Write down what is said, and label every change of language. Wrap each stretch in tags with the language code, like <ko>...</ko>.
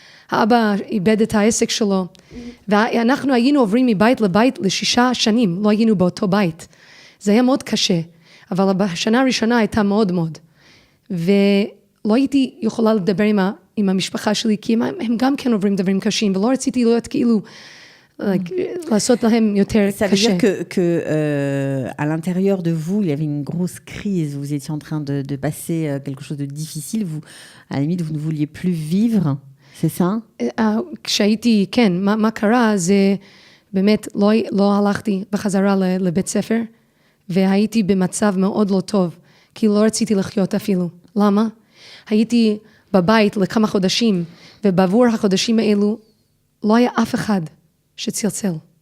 <he>האבא איבד את העסק שלו, ואנחנו היינו עוברים מבית לבית ל6 שנים, לא היינו באותו בית. זה היה מאוד קשה, אבל בשנה הראשונה הייתה מאוד מאוד. ולא הייתי יכולה לדבר עם המשפחה שלי, כי הם גם כן עוברים דברים קשים, ולא רציתי להיות כאילו, לעשות להם יותר קשה.</he> <fr>Ça veut dire que à l'intérieur de vous, il y avait une grosse crise, vous étiez en train de passer quelque chose de difficile, vous, à la limite, vous ne vouliez plus vivre, c'est ça?</fr> <he>כשהייתי, כן, מה קרה זה באמת לא הלכתי בחזרה לבית ספר, והייתי במצב מאוד לא טוב, כי לא רציתי לחיות אפילו. למה? הייתי בבית לכמה חודשים, ובעבור החודשים האלו לא היה אף אחד שצלצל.</he>